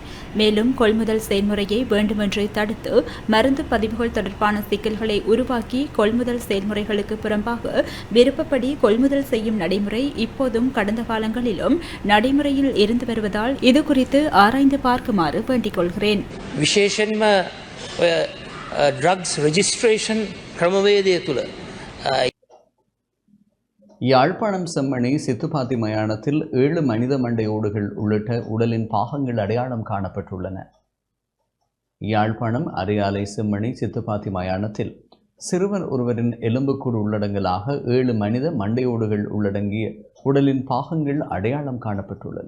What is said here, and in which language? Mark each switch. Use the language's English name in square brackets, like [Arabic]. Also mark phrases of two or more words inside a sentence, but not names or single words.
[Tamil] மேலும் கொள்முதல் செயல்முறையை வேண்டுமென்று தடுத்து மருந்து பதிவுகள் தொடர்பான சிக்கல்களை உருவாக்கி கொள்முதல் செயல்முறைகளுக்கு புறம்பாக விருப்பப்படி கொள்முதல் செய்யும் நடைமுறை இப்போதும் கடந்த காலங்களிலும் நடைமுறையில் இருந்து வருவதால் இது குறித்து ஆராய்ந்து பார்க்குமாறு வேண்டிக் கொள்கிறேன். [Sinhala] විශේෂයෙන්ම [English] drugs registration [Sinhala] ක්‍රමවේදය තුළ [Tamil] யாழ்ப்பாணம் செம்மணி சித்துப்பாத்தி மயானத்தில் 7 மனித மண்டை ஓடுகள் உள்ளிட்ட உடலின் பாகங்கள் அடையாளம் காணப்பட்டுள்ளன. யாழ்ப்பாணம் அரியாலை செம்மணி சித்துப்பாத்தி மயானத்தில் சிறுவர் ஒருவரின் எலும்புக்கூடு உள்ளடங்கலாக 7 மனித மண்டையோடுகள் உள்ளடங்கிய உடலின் பாகங்கள் அடையாளம் காணப்பட்டுள்ளன.